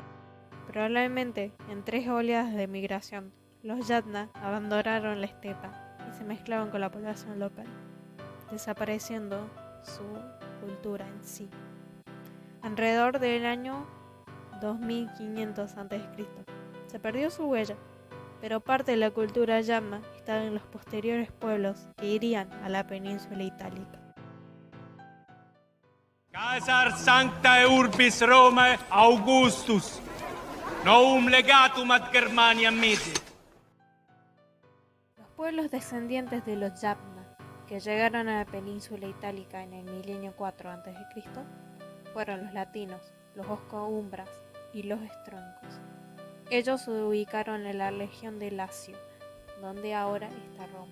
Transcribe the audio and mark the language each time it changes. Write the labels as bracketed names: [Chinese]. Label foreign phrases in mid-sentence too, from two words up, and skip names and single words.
[Spanish] Probablemente en 3 oleadas de migración, los Yamna abandonaron la estepa y se mezclaban con la población local, desapareciendo su cultura en sí. Alrededor del año 2500 a.C. se perdió su huella, pero parte de la cultura Yamna estaba en los posteriores pueblos que irían a la península itálica. [Latin] Caesar sanctae urbis Romae Augustus, novum legatum ad Germaniam mihi. [Spanish] Los pueblos descendientes de los Yamna, que llegaron a la península itálica en el milenio 4 a.C., fueron los latinos, los osco-umbras y los estroncos. Ellos se ubicaron en la región de Lacio, donde ahora está Roma.